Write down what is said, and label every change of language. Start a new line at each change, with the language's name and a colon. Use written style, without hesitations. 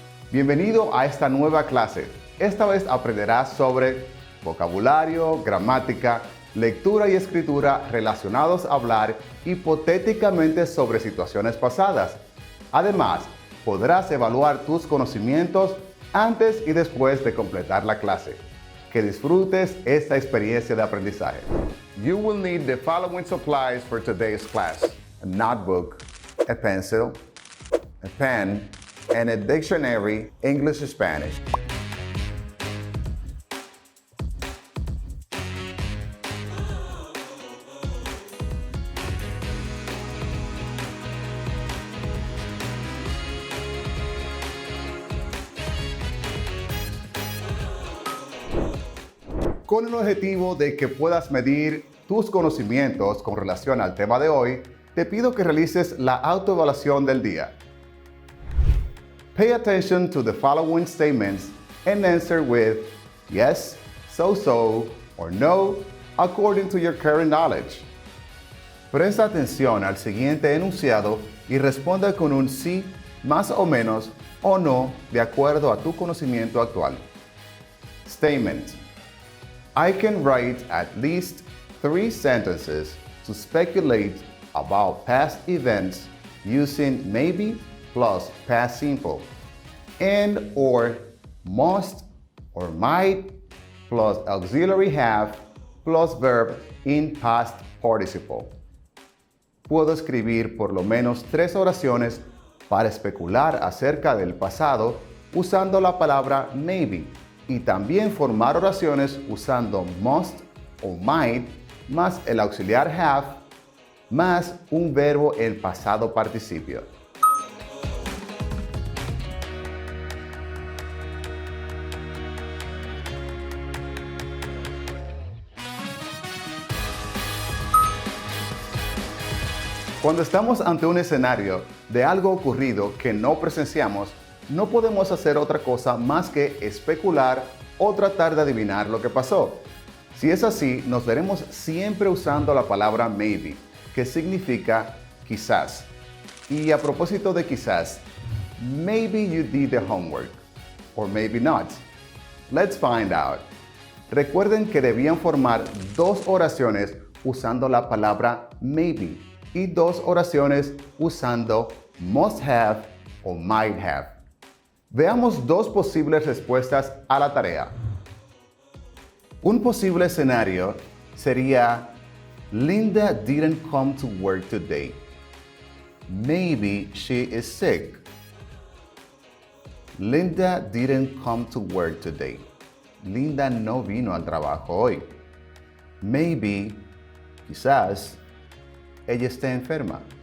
Spanish: Bienvenido a esta nueva clase. Esta vez aprenderás sobre vocabulario, gramática, lectura y escritura relacionados a hablar hipotéticamente sobre situaciones pasadas. Además, podrás evaluar tus conocimientos antes y después de completar la clase. Que disfrutes esta experiencia de aprendizaje.
English: You will need the following supplies for today's class: a notebook, a pencil, a pen, and a dictionary, English-Spanish.
Spanish: Con el objetivo de que puedas medir tus conocimientos con relación al tema de hoy, te pido que realices la autoevaluación del día.
English: Pay attention to the following statements and answer with yes, so, or no, according to your current knowledge.
Spanish: Presta atención al siguiente enunciado y responda con un sí, más o menos, o no, de acuerdo a tu conocimiento actual.
English: Statement: I can write at least 3 sentences to speculate about past events using maybe plus past simple, and or must or might plus auxiliary have plus verb in past participle.
Spanish: Puedo escribir por lo menos 3 oraciones para especular acerca del pasado usando la palabra maybe, y también formar oraciones usando must o might más el auxiliar have más un verbo en pasado participio. Cuando estamos ante un escenario de algo ocurrido que no presenciamos, no podemos hacer otra cosa más que especular o tratar de adivinar lo que pasó. Si es así, nos veremos siempre usando la palabra maybe, que significa quizás. Y a propósito de quizás,
English: maybe you did the homework, or maybe not. Let's find out.
Spanish: Recuerden que debían formar 2 oraciones usando la palabra maybe y 2 oraciones usando must have o might have. Veamos 2 posibles respuestas a la tarea. Un posible escenario sería:
English: Linda didn't come to work today. Maybe she is sick. Linda didn't come to work today.
Spanish: Linda no vino al trabajo hoy. Maybe, quizás, ella esté enferma.